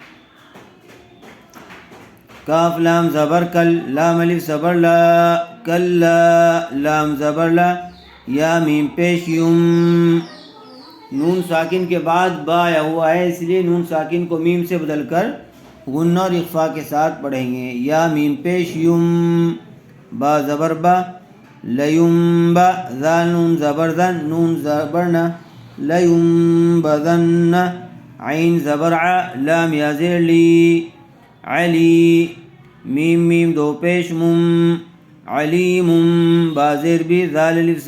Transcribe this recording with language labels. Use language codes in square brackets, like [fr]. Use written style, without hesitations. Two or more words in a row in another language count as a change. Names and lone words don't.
[ur] کاف لام زبر کل، لام الف زبر لا کلا، لام زبر لا، یا میم پیش یم، نون ساکن کے بعد با آیا ہوا ہے اس لیے نون ساکن کو میم سے بدل کر غنہ اور اخفا کے ساتھ پڑھیں گے۔ یا میم پیش یم، با زبر با لیم با، ذال نون زبر زن نون زبر نا لیم بذن، عین زبر ع لام یا زیر لی علی، میم میم دو پیش مم علیم، با زیر بھی ذال الف